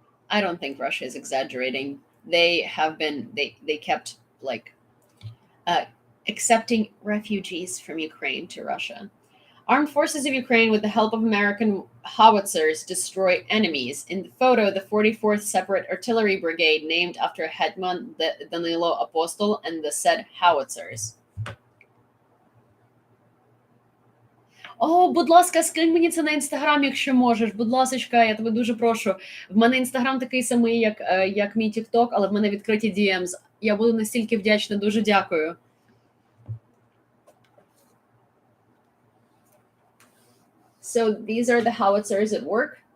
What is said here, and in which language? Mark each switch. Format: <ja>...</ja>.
<en>I don't think Russia is exaggerating. They kept accepting refugees from Ukraine to Russia. Armed forces of Ukraine, with the help of American howitzers, destroy enemies. In the photo, the 44th Separate Artillery Brigade, named after Hetman Danilo Apostol, and the said howitzers.</en> <uk>О, будь ласка, скинь мені це на Інстаграм, якщо можеш. Будь ласочка, я тебе дуже прошу. В мене Інстаграм такий самий, як мій TikTok, але в мене відкриті DMs. Я буду настільки вдячна, дуже дякую.</uk> <en>So these are the howitzers at work.</en>